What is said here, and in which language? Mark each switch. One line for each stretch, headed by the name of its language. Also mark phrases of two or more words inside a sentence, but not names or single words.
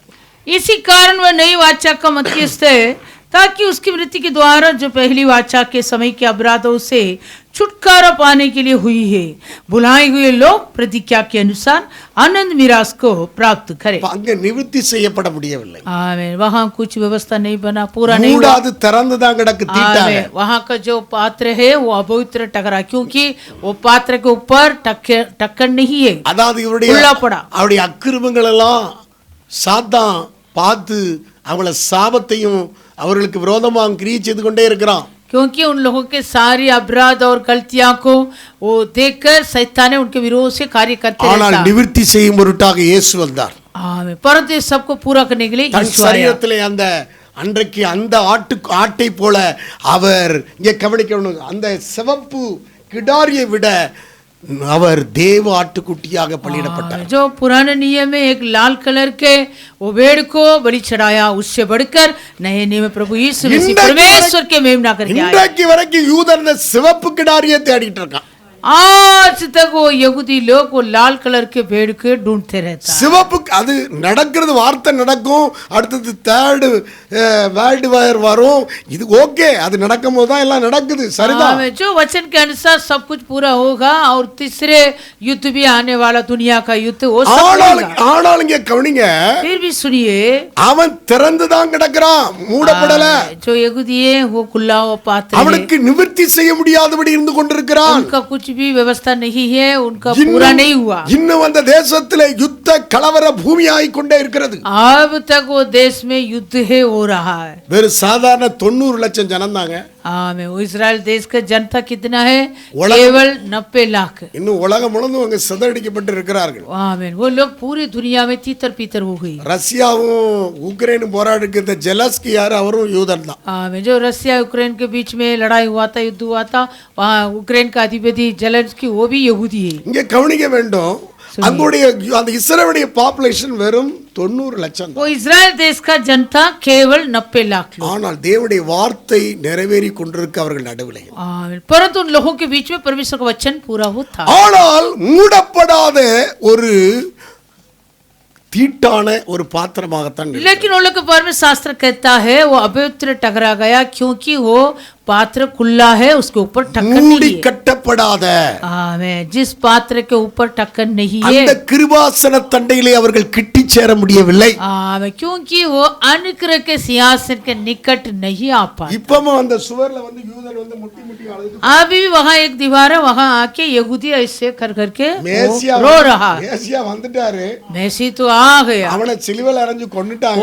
Hindi: इसी कारण वह नई वाचा का मध्यस्थ है, ताकि उसकी मृत्यु के द्वारा जो पहली वाचा के समय के अपराधों से छुटकारा पाने के लिए हुई है, बुलाए हुए लोग प्रतिज्ञा के अनुसार आनंद मिरास को प्राप्त करें.
Tamil: அங்க நிவர்த்தி செய்யப்பட முடியவில்லை.
Hindi: आमीन. वहाँ कुछ व्यवस्था नहीं बना, पूरा नहीं हुआ.
Tamil: மூடாது திறந்துதான் கிடக்கு தீட்டாக.
Hindi: आमीन. वहाँ का जो पात्र है वो अपवित्र टकरा, क्योंकि वो पात्र के ऊपर ढक्कन नहीं है.
Tamil: அதாவது இவருடைய
Hindi: खुला पड़ा.
Tamil: அவருடைய அக்கிரமங்கள் எல்லாம் சாத்தான் பார்த்து அவளை சாபத்தையும் அவர்களுக்கு விரோதமாக கிரியை செய்து கொண்டே இருக்கிறான்.
Hindi: क्योंकि उन लोगों के सारी अपराध और गलतियां को वो देखकर शैतान ने उनके विरोध से कार्य करते
Tamil: ஆனால்
Hindi: रहता.
Tamil: நிவர்த்தி செய்யும் பொருட்டாக இயேசு வந்தார்.
Hindi: आमीन. परंतु ये सबको पूरा करने के लिए
Tamil: தன்
Hindi: यीशु आया.
Tamil: சரீரத்திலே அந்த அன்றைக்கு அந்த ஆட்டை போல அவர் இங்கே கவனிக்கணும், அந்த சிவப்பு கிடாரியை விட அவர் தேவ ஆட்டுக்குட்டியாக பலியிடப்பட்டார்.
Hindi: जो पुराने नियम में एक लाल कलर के वो भेड़ को बलि चढ़ाया, उससे बढ़कर नए नियम में प्रभु यीशु मसीह परमेश्वर के मेमना करके आया.
Tamil: இன்றைக்கு வரைக்கும் யூதர் இந்த சிவப்பு கிடாரியை தேடிட்டு இருக்கான்.
Hindi: आज तक वो यहूदी लोग वो लाल कलर के भेड़ के ढूंढते रहता है.
Tamil: சிவப்பு அது நடக்கிறது, வார்த்தை நடக்கும், அடுத்தது
English: third world war
Tamil: வரும். இது ஓகே, அது நடக்கும் போது தான் எல்லாம் நடக்குது, சரிதான்.
Hindi: हाँ, जो वचन के अनुसार सब कुछ पूरा होगा और तीसरे युद्ध भी आने वाला, दुनिया का युद्ध वो सब होगा.
Tamil: ஆனால் இங்க கவனிங்க,
Hindi: फिर भी सुनिए,
Tamil: அவன் திறந்து தான் கிடக்குறான், மூடப்படல.
Hindi: जो यहूदी है वो खुला हुआ पात्र है.
Tamil: அவனுக்கு நிவர்த்தி செய்ய முடியாதபடி இருந்து கொண்டிருக்கிறான்.
Hindi: उनका कुछ भी व्यवस्था नहीं है, उनका पूरा नहीं हुआ.
Tamil: இன்னும் அந்த தேசத்திலே யுத்த கலவர பூமியாய் கொண்டே இருக்கிறது.
Hindi: अब तक वो देश में युद्ध है हो रहा है.
Tamil: வேறு சாதாரண 90 லட்சம் ஜனம் தாங்க.
Hindi: में वो इजराइल देश का जनता कितना है? केवल 90 लाख.
Tamil: இன்னும் உலகம் முழுவதும் அங்க சிதறடிக்கப்பட்டு இருக்கிறார்கள்.
Hindi: आमीन. वो लोग पूरी दुनिया में तीतर पीतर हो गई.
Tamil: ரஷ்யாவும் உக்ரைனும் போராடிக்கிற ஜெலஸ்கி யார்? அவரும் யூதன் தான்.
Hindi: आमीन. जो रशिया यूक्रेन के बीच में लड़ाई हुआ था, युद्ध हुआ था, वहाँ यूक्रेन का अधिपति जेलेंस्की वो भी यहूदी है.
Tamil: இங்க கவனிக்க வேண்டும், அங்குடைய அந்த இஸ்ரேலுடைய பாப்புலேஷன் வெறும் 90 லட்சம்.
Hindi: वो इजराइल देश का जनता केवल 90 लाख लोग.
Tamil: ஆனால் தேவனுடைய வார்த்தை நிறைவேறி கொண்டிருக்க அவர்கள் நடுவிலே.
Hindi: आमीन. परंतु उन लोगों के बीच में परमेश्वर का वचन पूरा होता.
Tamil: ஆனால் மூடப்படாத ஒரு தீட்டான ஒரு பாத்திரமாகத்தான்.
Hindi: लेकिन उन लोग के बारे में शास्त्र कहता है वो अपवित्र टकरा गया, क्योंकि वो पात्र खुला है, उसके ऊपर ढक्कन
Tamil: மூடி
Hindi: नहीं है.
Tamil: கட்டப்படாத
Hindi: आमीन. जिस पात्र के ऊपर ढक्कन नहीं है,
Tamil: அந்த கிருபாசன தண்டையிலே அவர்கள் கிட்டி சேர முடியவில்லை.
Hindi: आमीन. क्योंकि वो अनुग्रह के सिंहासन के निकट नहीं आ पाए.
Tamil: இப்பவும் அந்த சுவர்ல வந்து யூதர் வந்து முட்டி முட்டி அழுது
Hindi: अभी भी वहाँ एक दीवार है, वहाँ आके यहूदी ऐसे कर करके
Tamil: மேசியா
Hindi: रो रहा है.
Tamil: மேசியா வந்துட்டாரு,
Hindi: मेसी तो आ गया.
Tamil: அவனை சிலுவையில அறைஞ்சு கொன்னுட்டாங்க.